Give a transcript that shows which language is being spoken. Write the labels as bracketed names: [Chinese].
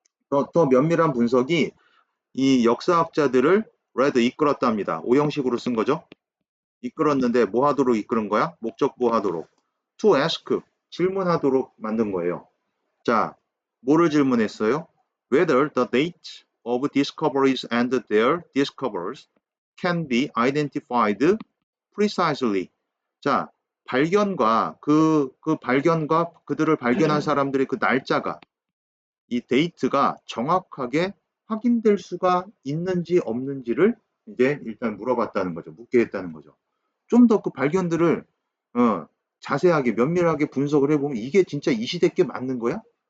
[Korean] 더 면밀한 분석이 이 역사학자들을 read 이끌었답니다. 오형식으로 쓴 거죠. 이끌었는데 뭐 하도록 이끄는 거야? 목적보 하도록. [English] to ask, [Korean] 질문하도록 만든 거예요. 자, 뭐를 질문했어요? [English] Whether the date of discoveries and their discoverers can be identified precisely. [Korean] 자, 발견과 발견과 그들을 발견한 사람들의 그 날짜가 이 데이트가 정확하게 확인될 수가 있는지 없는지를 이제 일단 물어봤다는 거죠. 묻게 했다는 거죠. 좀 더 그 발견들을 자세하게 면밀하게 분석을 해보면 이게 진짜 이 시대 게 맞는 거야?